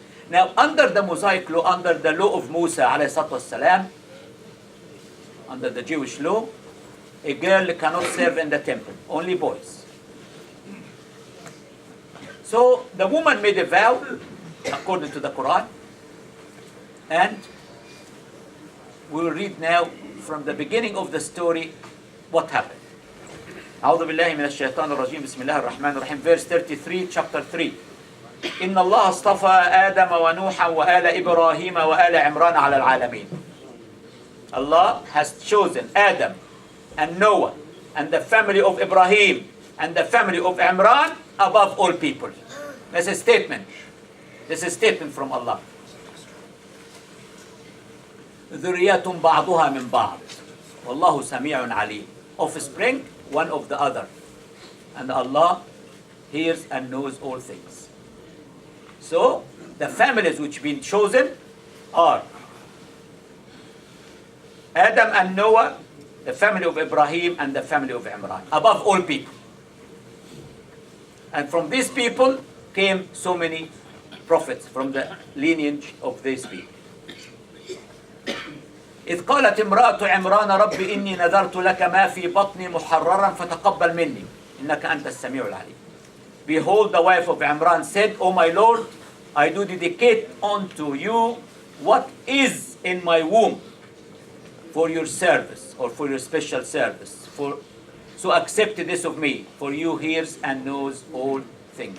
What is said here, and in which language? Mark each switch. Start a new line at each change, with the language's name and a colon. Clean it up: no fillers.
English: Now, under the Mosaic law, under the law of Musa alayhi salatu wasalam, under the Jewish law, a girl cannot serve in the temple, only boys. So the woman made a vow, according to the Quran, and we will read now from the beginning of the story what happened.
Arabic: أعوذ بالله من الشيطان الرجيم بسم الله الرحمن الرحيم
English: verse 33 chapter 3
Arabic: إن الله اصطفى آدم ونوحا وآل إبراهيم وآل عمران على العالمين.
English: Allah has chosen Adam and Noah and the family of Ibrahim and the family of Imran above all people. That's a statement. This is a statement from Allah.
Arabic: ذرية بعضها من بعض والله سميع عليم.
English: Offspring, one of the other. And Allah hears and knows all things. So, the families which have been chosen are Adam and Noah, the family of Ibrahim and the family of Imran, above all people. And from these people came so many prophets from the lineage of these people.
Arabic: إذ قالت امرأة عمران رب إني نذرت لك ما في بطني محررا فتقبل مني إنك أنت السميع العليم.
English: Behold, the wife of Imran said, O my Lord, I do dedicate unto you what is in my womb for your service or for your special service. So accept this of me, for you hears and knows all things.